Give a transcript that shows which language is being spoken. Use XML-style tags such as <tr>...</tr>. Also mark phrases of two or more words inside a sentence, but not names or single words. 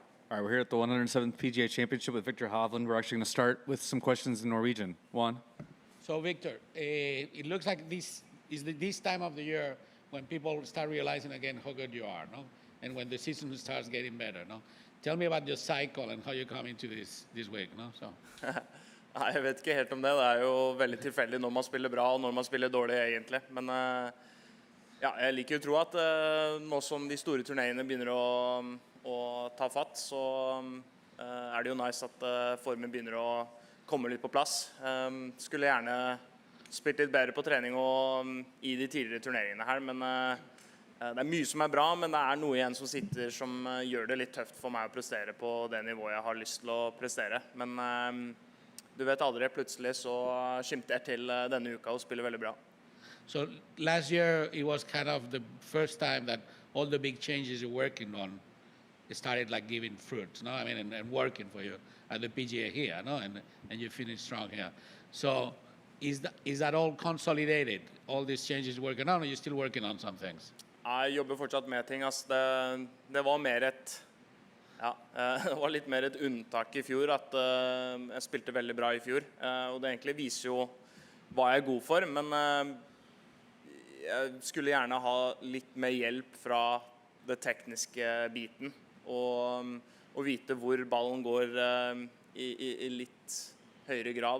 <en>All right, we're here at the 107th PGA Championship with Viktor Hovland. We're actually going to start with some questions in Norwegian. Juan? So, Victor, it looks like this is this time of the year when people start realizing again how good you are, no? And when the season starts getting better, no? Tell me about your cycle and how you come into this week, no? So.</en> <no>Nei, jeg vet ikke helt om det. Det er jo veldig tilfeldig når man spiller bra og når man spiller dårlig egentlig. Men ja, jeg liker jo å tro at nå som de store turneringene begynner å ta fatt, så er det jo nice at formen begynner å komme litt på plass. Skulle gjerne spilt litt bedre på trening og i de tidligere turneringene her, men det er mye som er bra, men det er noe igjen som sitter som gjør det litt tøft for meg å prestere på det nivået jeg har lyst til å prestere. Men du vet aldri, plutselig så skimter jeg til denne uka og spiller veldig bra.</no> <en>So last year it was kind of the first time that all the big changes you're working on started like giving fruit, no? I mean, and working for you at the PGA here, no? And you finished strong here. So is that all consolidated? All these changes you're working on, or are you still working on some things?</en> <no>Jeg jobber fortsatt med ting. Det var mer det var litt mer et unntak i fjor, at jeg spilte veldig bra i fjor. Og det egentlig viser jo hva jeg er god for, men jeg skulle gjerne ha litt mer hjelp fra det tekniske biten, og vite hvor ballen går i litt høyere grad.</no>